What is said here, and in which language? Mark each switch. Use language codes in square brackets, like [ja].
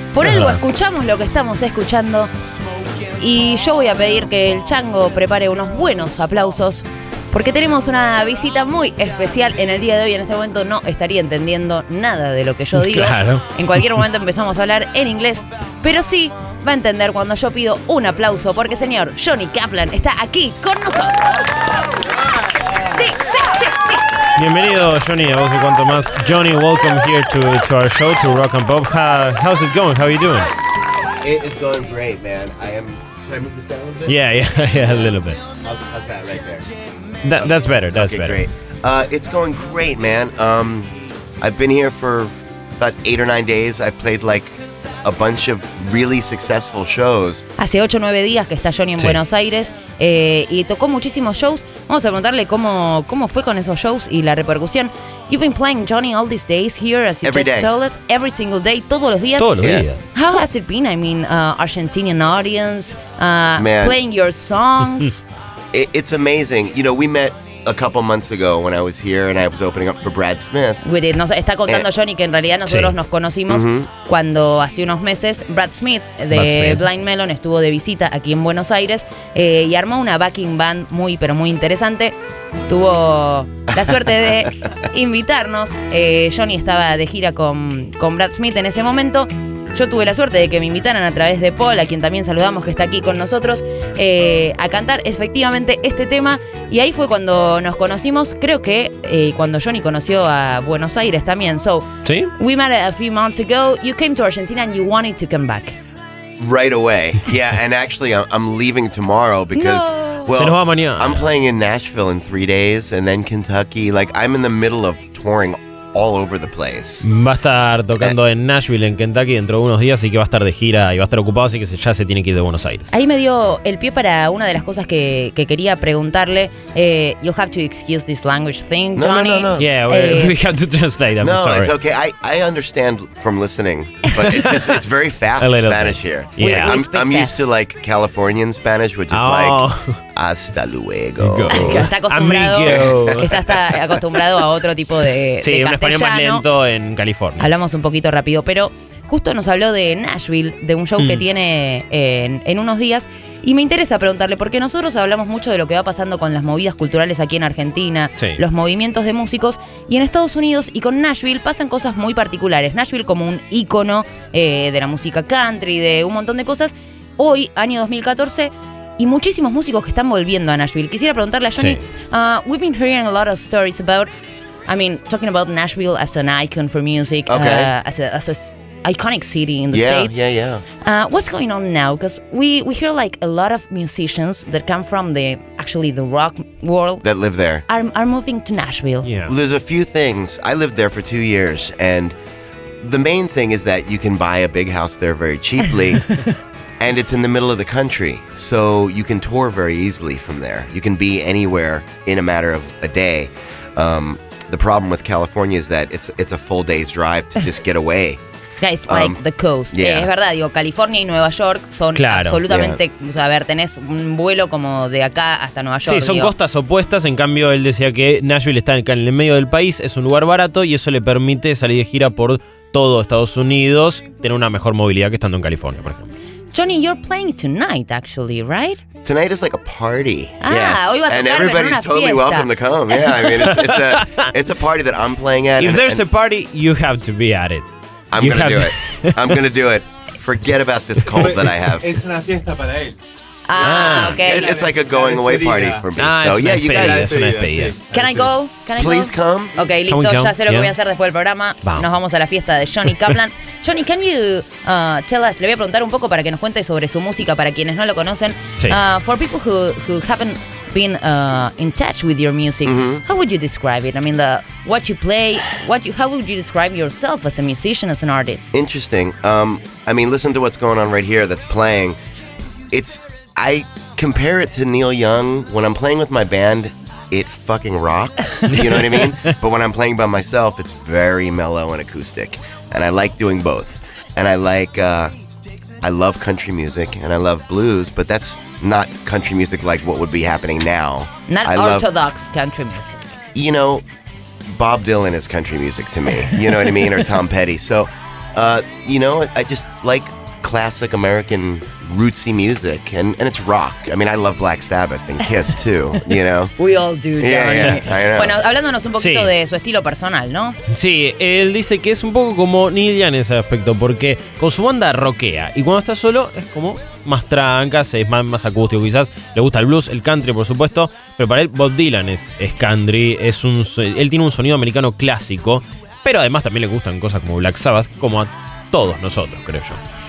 [es] Por algo escuchamos lo que estamos escuchando y yo voy a pedir que el chango prepare unos buenos aplausos porque tenemos una visita muy especial en el día de hoy. En este momento no estaría entendiendo nada de lo que yo digo. Claro. En cualquier momento empezamos a hablar en inglés, pero sí va a entender cuando yo pido un aplauso porque señor Johnny Kaplan está aquí con nosotros. Sí, sí, sí, sí. Bienvenido, Johnny. A vos y cuanto más. [en] Johnny, welcome here to our show, to Rock and Pop. How's it going? How are you doing? It is going great, man. Should I move this down a little bit? Yeah, a little bit. How's that right there? That's better. That's okay, better. Great. It's going great, man. I've been here for about 8 or 9 days. I've played like a bunch of really successful shows. [es] Hace 8 o 9 días que está Johnny en Buenos Aires y tocó muchísimos shows. Vamos a preguntarle cómo fue con esos shows y la repercusión. [en] You've been playing Johnny all these days here, as you every just Told us, every single day, [es] todos los días. Todos los días. [en] How has it been? I mean, Argentinian audience, playing your songs. It's amazing. You know, we met a couple months ago when I was here and I was opening up for Brad Smith. [es] Está contando Johnny que en realidad nosotros nos conocimos cuando hace unos meses Brad Smith de Blind Melon estuvo de visita aquí en Buenos Aires y armó una backing band muy, pero muy interesante. Tuvo la suerte de invitarnos. Johnny estaba de gira con Brad Smith en ese momento. Yo tuve la suerte de que me invitaran a través de Paul, a quien también saludamos que está aquí con nosotros, a cantar efectivamente este tema. Y ahí fue cuando nos conocimos, creo que cuando Johnny conoció a Buenos Aires también. [en] So, [es] ¿sí? [en] We met a few months ago. You came to Argentina and you wanted to come back. Right away. Yeah, and actually I'm leaving tomorrow because... [es] No. Well, se nos va mañana. [en] I'm playing in Nashville in 3 days and then Kentucky. Like, I'm in the middle of touring all over the place. [es] Va a estar tocando en Nashville, en Kentucky, dentro de unos días, así que va a estar de gira y va a estar ocupado, así que ya se tiene que ir de Buenos Aires. Ahí me dio el pie para una de las cosas que quería preguntarle. [en] You'll have to excuse this language thing, no, Johnny. No. Yeah, we have to translate, I'm no, sorry. No, it's okay. I understand from listening, but it's very fast Spanish here. Yeah. I'm used to like Californian Spanish, which is [es] hasta luego. Está acostumbrado. Está acostumbrado a otro tipo de castellano. Sí, un español más lento en California. Hablamos un poquito rápido, pero justo nos habló de Nashville, de un show que tiene en unos días. Y me interesa preguntarle, porque nosotros hablamos mucho de lo que va pasando con las movidas culturales aquí en Argentina, los movimientos de músicos. Y en Estados Unidos y con Nashville pasan cosas muy particulares. Nashville como un ícono de la música country, de un montón de cosas. Hoy, año 2014... y muchísimos músicos que están volviendo a Nashville. Quisiera preguntarle a Johnny, [en] we've been hearing a lot of stories about, I mean, talking about Nashville as an icon for music, as an iconic city in the States. Yeah, yeah, yeah. What's going on now? Because we hear like a lot of musicians that come from the rock world that live there are moving to Nashville. Yeah. Well, there's a few things. I lived there for 2 years, and the main thing is that you can buy a big house there very cheaply. And it's in the middle of the country, so you can tour very easily from there. You can be anywhere in a matter of a day. The problem with California is that it's a full day's drive to just get away. Yeah, it's like the coast. Yeah. [es] Es verdad, digo, California y Nueva York son absolutamente... [en] Yeah. [es] O sea, a ver, tenés un vuelo como de acá hasta Nueva York. Sí, son costas opuestas. En cambio, él decía que Nashville está en el medio del país, es un lugar barato y eso le permite salir de gira por todo Estados Unidos, tener una mejor movilidad que estando en California, por ejemplo. [en] Johnny, you're playing tonight, actually, right? Tonight is like a party. Ah, yes. [es] Hoy va a [en] and everybody's [es] una [en] totally [es] fiesta. [en] Welcome to come. Yeah, I mean, it's a party that I'm playing at. If there's a party, you have to be at it. I'm going to do it. I'm going to do it. Forget about this cold that I have. [es] Es una fiesta para él. [en] Okay. It's like a going away party for me. Ah, so, yeah, you guys. [es] Es una [en] despedida. Can I go? Can I please go? Come? Okay, can [es] listo. Ya sé lo que voy a hacer después del programa. [en] Wow. [es] Nos vamos a la fiesta de Johnny Kaplan. Johnny, [en] can you tell us? [es] Le voy a preguntar un poco para que nos cuente sobre su música para quienes no lo conocen. Sí. [en] For people who haven't been in touch with your music, how would you describe it? I mean, what you play, how would you describe yourself as a musician, as an artist? Interesting. I mean, listen to what's going on right here. That's playing. I compare it to Neil Young. When I'm playing with my band, it fucking rocks. You know what I mean? But when I'm playing by myself, it's very mellow and acoustic. And I like doing both. And I like I love country music and I love blues, but that's not country music like what would be happening now. Not I orthodox love, country music. You know, Bob Dylan is country music to me. You know what I mean? Or Tom Petty. So, you know, I just like classic American rootsy music, and it's rock. I mean, I love Black Sabbath and Kiss too, you know? We all do, Johnny. Yeah, yeah, I know. [es] Bueno, hablándonos un poquito sí. de su estilo personal, ¿no? Sí, él dice que es un poco como Neil Young en ese aspecto, porque con su banda rockea, y cuando está solo es como más trancas, es más acústico quizás. Le gusta el blues, el country, por supuesto, pero para él Bob Dylan es country, él tiene un sonido americano clásico, pero además también le gustan cosas como Black Sabbath, como a todos nosotros, creo yo.